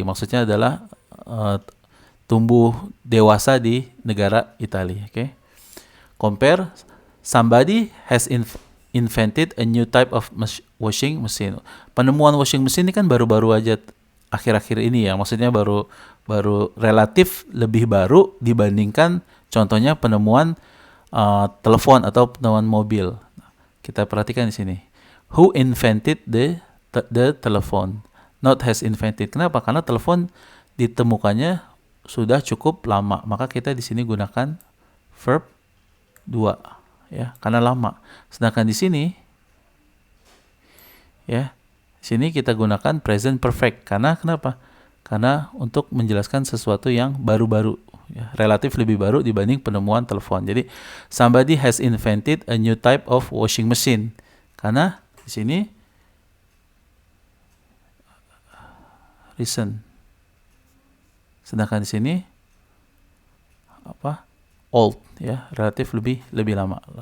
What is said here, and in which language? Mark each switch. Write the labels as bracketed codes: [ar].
[id] Maksudnya adalah tumbuh dewasa di negara Italia. Oke. [en] Compare, somebody has invented a new type of washing machine. [id] Penemuan washing machine ini kan baru-baru aja akhir-akhir ini ya. Maksudnya baru relatif lebih baru dibandingkan contohnya penemuan telepon atau penemuan mobil. Kita perhatikan di sini. [en] Who invented the telephone? Not has invented. [id] Kenapa? Karena telepon ditemukannya sudah cukup lama. Maka kita di sini gunakan verb 2 ya, karena lama. Sedangkan di sini ya, di sini kita gunakan present perfect. Karena kenapa? Karena untuk menjelaskan sesuatu yang baru-baru ya, relatif lebih baru dibanding penemuan telepon. Jadi [en] somebody has invented a new type of washing machine. [id] Karena di sini recent. Sedangkan di sini old ya, relatif lebih lama.